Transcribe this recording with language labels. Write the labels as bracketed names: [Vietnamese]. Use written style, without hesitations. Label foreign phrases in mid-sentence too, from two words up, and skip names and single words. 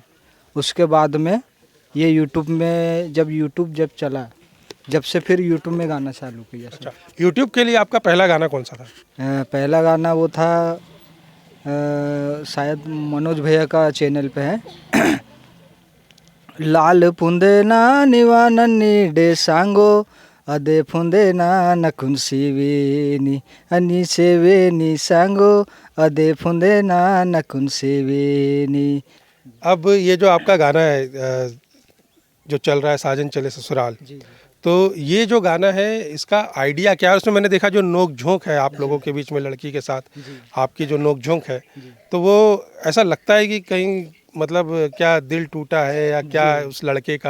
[Hindi] उसके बाद में ये यूट्यूब में जब चला, जब से फिर यूट्यूब में गाना चालू किया सर। अच्छा, यूट्यूब के लिए आपका पहला गाना कौन सा था? पहला गाना वो था, शायद मनोज भैया का चैनल पे है। लाल फुंदे ना निवा नन्नी डे सांगो, अदे फुंदे ना नकुन सेवेनी अनि सेवेनी सांगो, अदे फुंदे ना नकुन सेवेनी। अब ये जो आपका गाना है जो चल रहा है साजन चले ससुराल, तो ये जो गाना है इसका आइडिया क्या है? उसमें मैंने देखा जो नोक झोंक है आप लोगों के बीच में लड़की के साथ, आपकी जो नोक झोंक है, तो वो ऐसा लगता है कि कहीं मतलब क्या दिल टूटा है या क्या उस लड़के का?